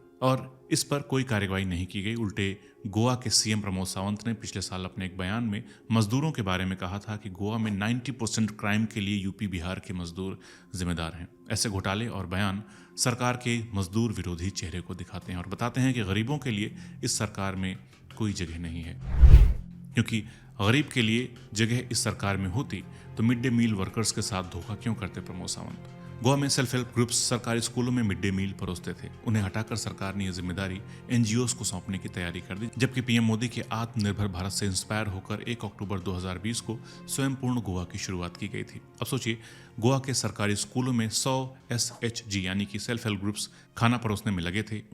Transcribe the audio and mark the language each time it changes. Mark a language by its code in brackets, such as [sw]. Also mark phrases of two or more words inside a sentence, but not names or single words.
[hi] और इस पर कोई कार्रवाई नहीं की गई। उल्टे गोवा के CM प्रमोद सावंत ने पिछले साल अपने एक बयान में मजदूरों के बारे में कहा था कि गोवा में 90% क्राइम के लिए यूपी बिहार के मजदूर जिम्मेदार हैं। ऐसे घोटाले और बयान सरकार के मजदूर विरोधी चेहरे को दिखाते हैं और बताते हैं कि गरीबों के लिए इस सरकार में कोई जगह नहीं है, क्योंकि गरीब के लिए जगह इस सरकार में होती तो [en] mid day meal workers [hi] के साथ धोखा क्यों करते प्रमोद सावंत। गोवा में [en] self help groups [hi] सरकारी स्कूलों में [en] mid day meal [hi] परोसते थे, उन्हें हटाकर सरकार ने यह जिम्मेदारी NGOs को सौंपने की तैयारी कर दी, जबकि PM मोदी के आत्मनिर्भर भारत से इंस्पायर होकर 1 अक्टूबर 2020 को स्वयंपूर्ण गोवा की शुरुआत की गई थी। अब सोचिए, गोवा के सरकारी स्कूलों में 100 SHG यानी कि [en] self help groups [hi] खाना परोसने में लगे थे।